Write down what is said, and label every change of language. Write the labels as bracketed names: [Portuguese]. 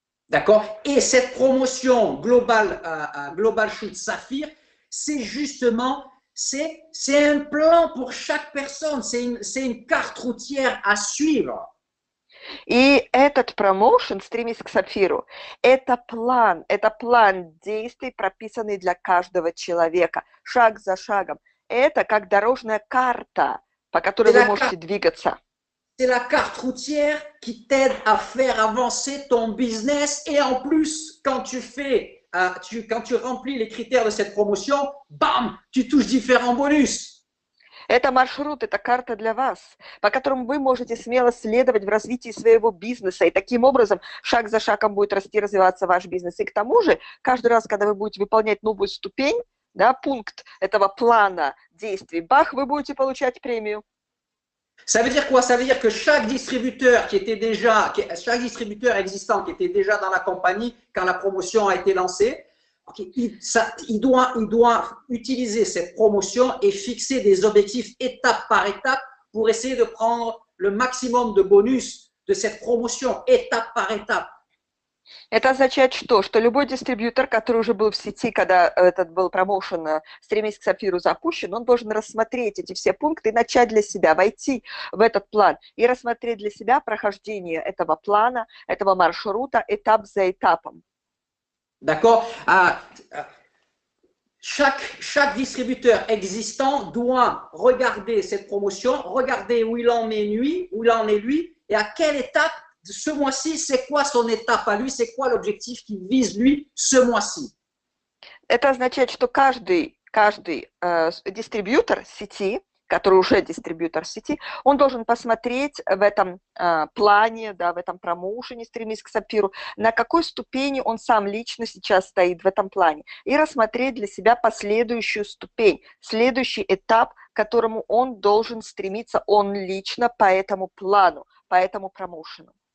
[French] D'accord? Et cette promotion Global Shoot Saphir, c'est justement, c'est un plan pour chaque personne, c'est une carte routière à suivre. [Russian] И этот промоушен «Стремись к сапфиру» – это план действий, прописанный для каждого человека, шаг за шагом. Это как дорожная карта, по которой вы можете двигаться. [French] C'est la carte routière qui t'aide à faire avancer ton business. Et en plus, quand tu remplis les critères de cette promotion, bam, tu touches différents bonus. [Russian] Это маршрут, это карта для вас, по которому вы можете смело следовать в развитии своего бизнеса. И таким образом, шаг за шагом будет расти, развиваться ваш бизнес. И к тому же, каждый раз, когда вы будете выполнять новую ступень, да, пункт этого плана действий, бах, вы будете получать премию. [French] Ça veut dire quoi? Ça veut dire que chaque distributeur existant qui était déjà dans la compagnie quand la promotion a été lancée, okay, il doit utiliser cette promotion et fixer des objectifs étape par étape pour essayer de prendre le maximum de bonus de cette promotion étape par étape. [Russian] Это означает что? Что любой дистрибьютор, который уже был в сети, когда этот был промоушен «Стремись к сапфиру» запущен, он должен рассмотреть эти все пункты и начать для себя, войти в этот план и рассмотреть для себя прохождение этого плана, этого маршрута этап за этапом. [French] D'accord? Chaque distributeur existant doit regarder cette promotion, regarder où il en est lui et à quelle étape ce mois-ci, c'est quoi son étape à lui, c'est quoi l'objectif qu'il vise lui ce mois-ci. [Russian] Это означает, что каждый дистрибьютор сети, который уже дистрибьютор сети, он должен посмотреть в этом плане, да, в этом промоушене «Стремись к сапфиру», на какой ступени он сам лично сейчас стоит в этом плане, и рассмотреть для себя последующую ступень, следующий этап, к которому он должен стремиться, он лично по этому плану, по этому промоушену.